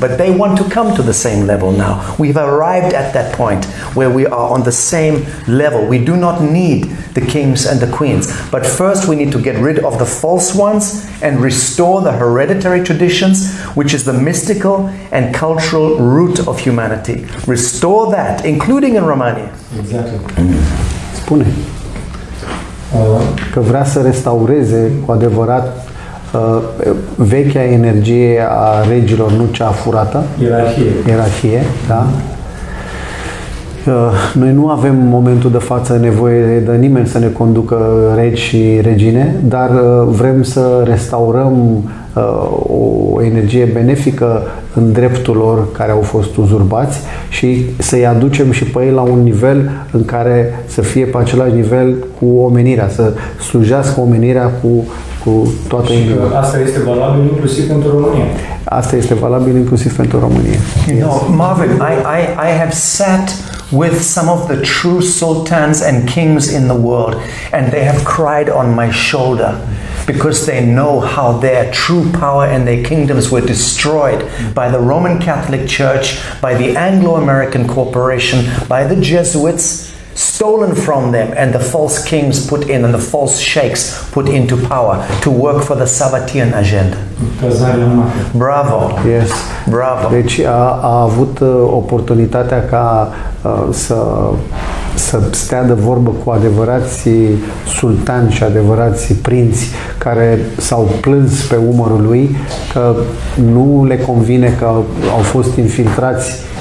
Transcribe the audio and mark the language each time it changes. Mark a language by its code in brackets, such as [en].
[en] But they want to come to the same level now. We've arrived at that point where we are on the same level. We do not need the kings and the queens. But first we need to get rid of the false ones and restore the hereditary traditions, which is the mystical and cultural root of humanity. Restore that, including in Romania. Exactly. [ro] Spune că vrea să restaureze cu adevărat vechea energie a regilor, nu cea furată. Ierarhie, da? Noi nu avem în momentul de față nevoie de nimeni să ne conducă regi și regine, dar vrem să restaurăm o energie benefică în dreptul lor care au fost uzurbați și să-i aducem și pe ei la un nivel în care să fie pe același nivel cu omenirea, să slujească omenirea cu toată inima. Asta este valabil inclusiv pentru România. Asta este valabil inclusiv pentru România. [en] You know, Marvin, I have sat with some of the true sultans and kings in the world, and they have cried on my shoulder because they know how their true power and their kingdoms were destroyed by the Roman Catholic Church, by the Anglo-American Corporation, by the Jesuits, stolen from them, and the false kings put in and the false sheikhs put into power to work for the Sabbatean agenda. [ro] Bravo! [en] Yes. [ro] Bravo! Deci a avut oportunitatea ca să stea de vorbă cu adevărații sultani și adevărații prinți care s-au plâns pe umărul lui că nu le convine că au fost infiltrați